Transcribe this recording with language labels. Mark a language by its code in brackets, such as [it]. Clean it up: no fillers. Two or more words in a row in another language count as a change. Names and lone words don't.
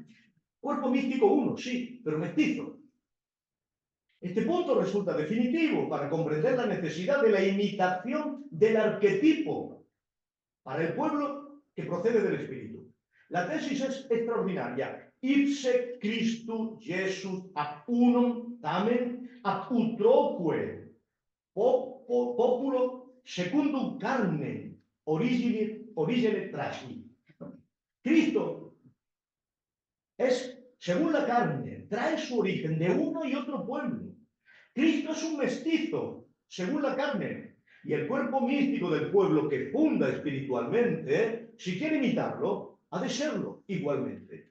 [es] Cuerpo místico uno, sí, pero mestizo. Este punto resulta definitivo para comprender la necesidad de la imitación del arquetipo para el pueblo que procede del Espíritu. La tesis es extraordinaria. [la] Ipse Christus Jesus ab unum tamen ab utroque populo secundum carnem origine traji. [es] Cristo es, según la carne, trae su origen de uno y otro pueblo. Cristo es un mestizo, según la carne. Y el cuerpo místico del pueblo que funda espiritualmente, si quiere imitarlo, ha de serlo igualmente.